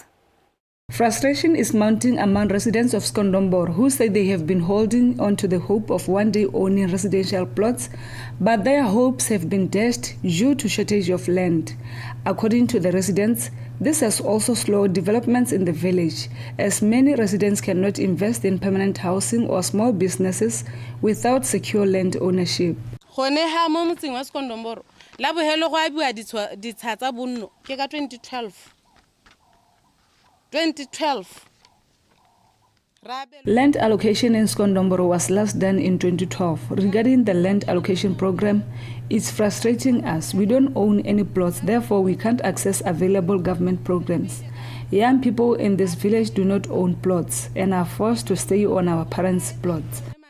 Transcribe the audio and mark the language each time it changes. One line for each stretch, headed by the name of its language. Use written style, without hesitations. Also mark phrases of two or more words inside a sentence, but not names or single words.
English: Frustration is mounting among residents of Skondomboro, who say they have been holding on to the hope of one day owning residential plots, but their hopes have been dashed due to shortage of land. According to the residents, this has also slowed developments in the village, as many residents cannot invest in permanent housing or small businesses without secure land ownership.
Tswana: Mo motseng wa Skondomboro la bohelo go a bua ditsha tsa bonno ke ka 2012.
English: Land allocation in Skondomboro was last done in 2012. Regarding the land allocation program, it's frustrating us. We don't own any plots, therefore we can't access available government programs. Young people in this village do not own plots and are forced to stay on our parents' plots.